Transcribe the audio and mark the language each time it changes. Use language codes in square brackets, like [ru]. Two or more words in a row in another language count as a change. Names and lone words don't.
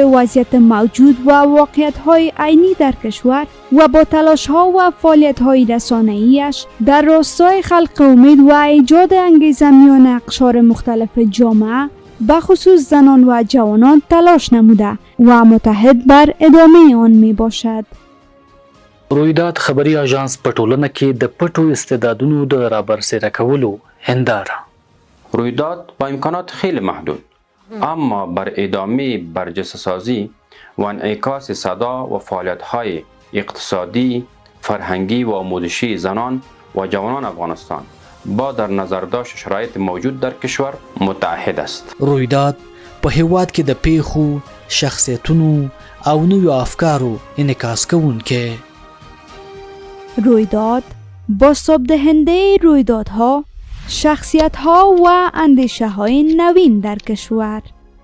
[fa] وضعیت موجود و واقعیت‌های عینی در کشور و با تلاش‌ها و فعالیت‌های رسانه‌ایش در راستای خلق امید و ایجاد انگیزه میان اقشار مختلف جامعه به خصوص زنان و جوانان تلاش نموده و متحد بر ادامه آن می باشد. [ps] رویداد خبری اژانس په ټولنه کې د پټو استعدادونو د رابرسېره کولو هنداره. [fa] رویداد با امکانات خیلی محدود اما بر ادامه برجسته سازی و انعکاس صدا و فعالیت‌های اقتصادی، فرهنگی و آموزشی زنان و جوانان افغانستان با در نظر داشت شرایط موجود در کشور متحد است. [ps] رویداد په هیواد کې د پیښو، شخصیتونو او نویو افکارو انعکاس کوونکی. [fa] رویداد بازتاب دهنده رویدادها، شخصیت‌ها و اندیشه‌های نوین در کشور